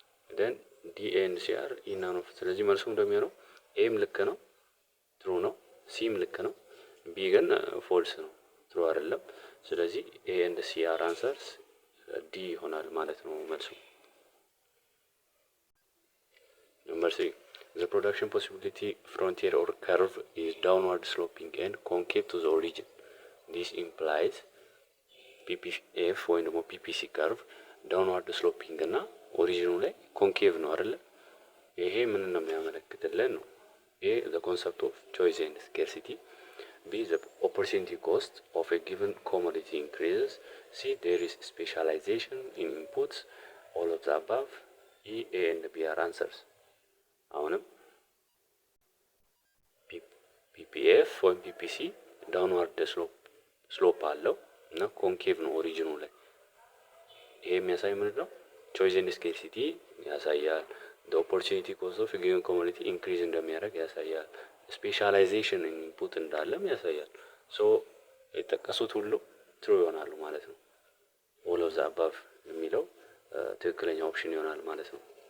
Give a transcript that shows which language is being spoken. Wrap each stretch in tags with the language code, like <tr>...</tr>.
<en>then D and C are none of።</en> <am>ስለዚህ መልሱ እንደሚሆነው ኤም ልክ ነው፣ ትሩ ነው። ሲም ልክ ነው። ቢ ግን ፎልስ ነው፣ ትሩ አይደለም። ስለዚህ ኤ ኤንድ ሲ አር አንሰርስ ዲ ይሆናል ማለት ነው መልሱ። ነምበር 3</am> <en>the production possibility frontier or curve is downward sloping and concave to the origin. This implies PPF</en> <am>ወይም ደግሞ</am> <en>PPC curve downward sloping</en> <am>እና ኦሪጂኑ ላይ ኮንኬቭ ነው አይደለ? ይሄ ምን ነው የሚያመለክትልን ነው?</am> <en>A, the concept of choice and scarcity. B, the opportunity cost of a given commodity increases. C, there is specialization in inputs. All of the above. E, A and B are answers.</en> <am>አሁንም ፒፒኤፍ ወይም ፒፒሲ ዳውንዋርድ ስሎፕ አለው እና ኮንኬቭ ነው ኦሪጂኑ ላይ። ይሄ የሚያሳይ ምንድን ነው? ቾይስ ኤንድ ስኬርሲቲ ያሳያል። ኦፖርቹኒቲ ኮስት ኦፍ ጊቨን ኮሞዲቲ ኢንክሪዝ እንደሚያደርግ ያሳያል። ስፔሻላይዜሽን ኢንፑት እንዳለም ያሳያል። ሶ የጠቀሱት ሁሉ ትሩ ይሆናሉ ማለት ነው። ኦል ኦፍ ዘ አባቭ የሚለው ትክክለኛ ኦፕሽን ይሆናል ማለት ነው።</am>